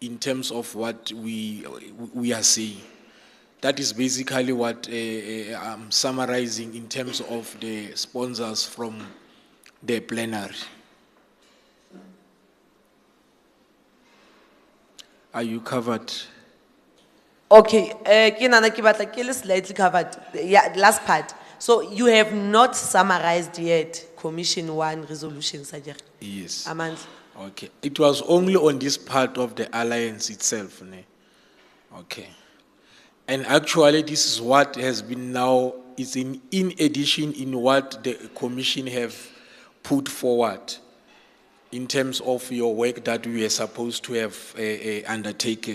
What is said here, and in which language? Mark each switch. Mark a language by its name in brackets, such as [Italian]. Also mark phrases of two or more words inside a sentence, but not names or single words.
[English] in terms of what we are saying. That is basically what I'm summarizing in terms of the sponsors from the plenary. Are you covered? [Southern Sotho] Okay, ke nahana ke batla ke le [English] slightly covered. Yeah, last part. So you have not summarized yet Commission 1 resolution, Sajak? Yes. Amandla. Okay. It was only on this part of the alliance itself, ne? Okay. And actually, this is what has been now, is in addition in what the commission have put forward in terms of your work that we are supposed to have undertaken.